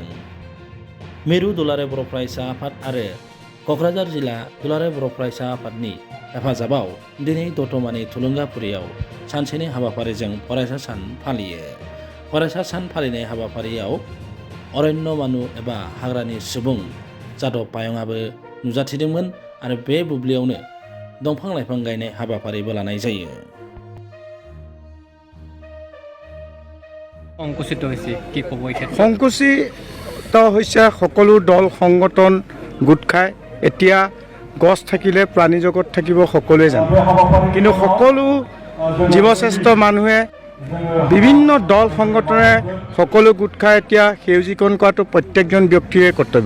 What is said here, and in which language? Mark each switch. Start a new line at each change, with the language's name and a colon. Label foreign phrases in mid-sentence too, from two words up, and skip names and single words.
Bodo: मिरु दुलाराय बर' फरायसा आफाद आरो क'क्राझार जिल्ला दुलाराय बर' फरायसा आफादनि हेफाजाबाव दिनै दतमानि थुलुंगाफुरियाव सानसेनि हाबाफारिजों फरायसा सान फालियो। फरायसा सान फालिनाय हाबाफारियाव अरण्य मानु एबा हाग्रानि सुबुं जादब पायंआबो नुजाथिदोंमोन आरो बे बुब्लियावनो दंफां लाइफां गायनाय हाबाफारिबो लानाय जायो।
Assamese: সংকুচিত হৈছে কি ক'ব এই ক্ষেত্ৰত? সংকুচিত হৈছে সকলো দল সংগঠন গোট খাই এতিয়া গছ থাকিলে প্ৰাণী জগত থাকিব সকলোৱে জানে, কিন্তু সকলো জীৱশ্ৰেষ্ঠ মানুহে বিভিন্ন দল সংগঠনে সকলো গোট খাই এতিয়া সেউজীকৰণ কৰাটো প্ৰত্যেকজন ব্যক্তিৰে কৰ্তব্য।